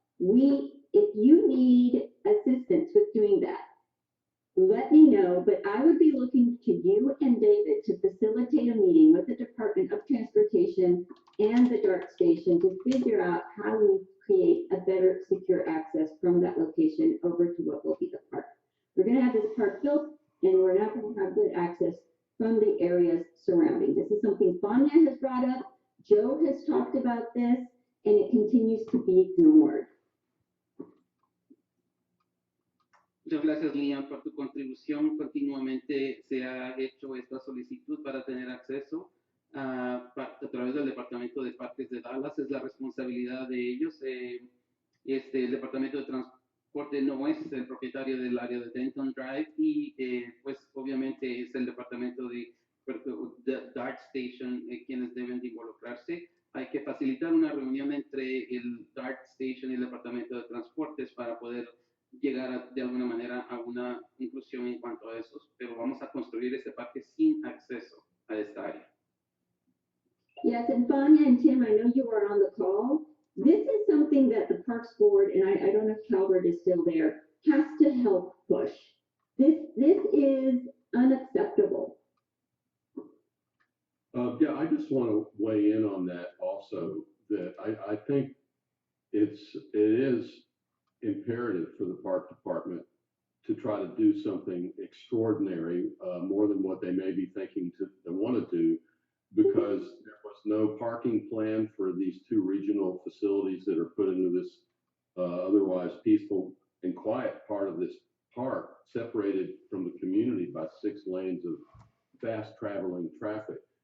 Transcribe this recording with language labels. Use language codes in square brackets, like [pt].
[en] If you need assistance with doing that, let me know, but I would be looking to you and David to facilitate a meeting with the Department of Transportation and the DART station to figure out how we create a better secure access from that location over to what will be the park. We're going to have this park built and we're not going to have good access from the areas surrounding. This is something Fania has brought up, Joe has talked about this, and it continues to be ignored. [es] Muchas gracias, Leon, por tu contribución. Continuamente se ha hecho esta solicitud para tener acceso a través del Departamento de Parques de Dallas. Es la responsabilidad de ellos. El Departamento de Transporte no es el propietario del área de Denton Drive y pues obviamente es el Departamento de DART Station quienes deben de involucrarse. Hay que facilitar una reunión entre el DART Station y el Departamento de Transportes para poder llegar de alguna manera a una inclusión en cuanto a esos, pero vamos a construir este parque sin acceso a esta área. [en] Yes, and Fania and Tim, I know you were on the call. This is something that the Parks Board, and I don't know if Calvert is still there, has to help push. This is unacceptable. Yeah, I just want to weigh in on that also, that I think it is imperative for the park department to try to do something extraordinary, more than what they may be thinking they want to do, because there was no parking plan for these two regional facilities that are put into this otherwise peaceful and quiet part of this park, separated from the community by 6 lanes of fast traveling traffic.